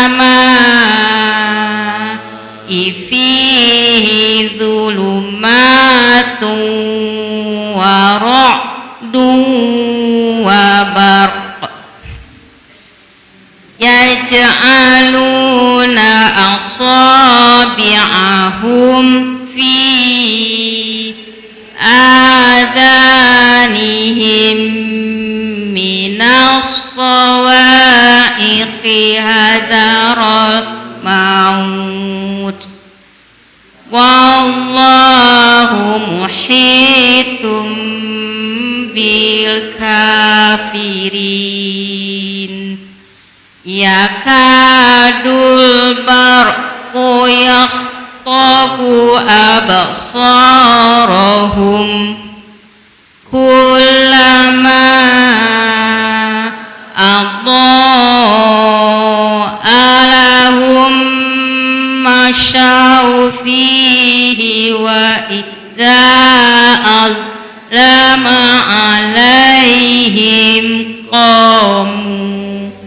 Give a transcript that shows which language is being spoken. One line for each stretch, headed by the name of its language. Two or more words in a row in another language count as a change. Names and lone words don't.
Arabic: السماء فيه ظلمات ورعد وبرق يجعلون أصابعهم في آذانهم من الصواعق حذر الموت والله محيط بالكافرين. يكاد البرق يخطف أبصارهم كلما أضاء لهم نشأ فيه وإذا أظلم عليهم قاموا